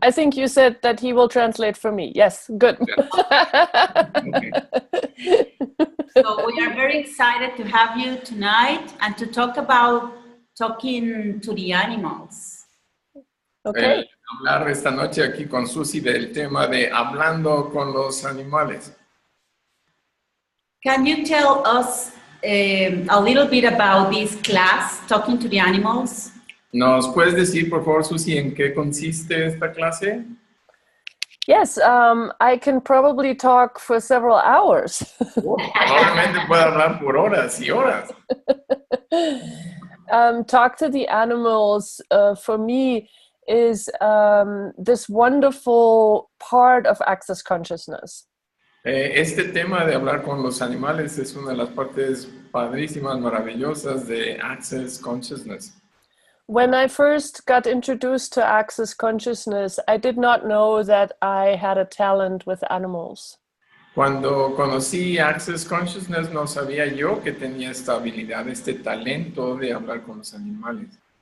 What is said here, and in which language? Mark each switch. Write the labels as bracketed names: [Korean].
[English] I think you said that he will translate for me. Yes, good. Okay. So we are very excited to have you tonight and to talk about talking to the animals. Okay. [Spanish] Hablar esta noche aquí con Susi del tema de hablando con los animales. [English] Can you tell us a little bit about this class, Talking to the Animals? [Spanish] ¿Nos puedes decir, por favor, Susi, en qué consiste esta clase? [English] Yes, I can probably talk for several hours. [Spanish] Probablemente pueda hablar por horas y horas. [English] Talk to the animals for me is this wonderful part of access consciousness. [Spanish] Este tema de hablar con los animales es una de las partes padrísimas, maravillosas de Access Consciousness. [English] When I first got introduced to access consciousness, I did not know that I had a talent with animals. [Spanish] Cuando conocí Access Consciousness no sabía yo que tenía esta habilidad, este talento de hablar con los animales.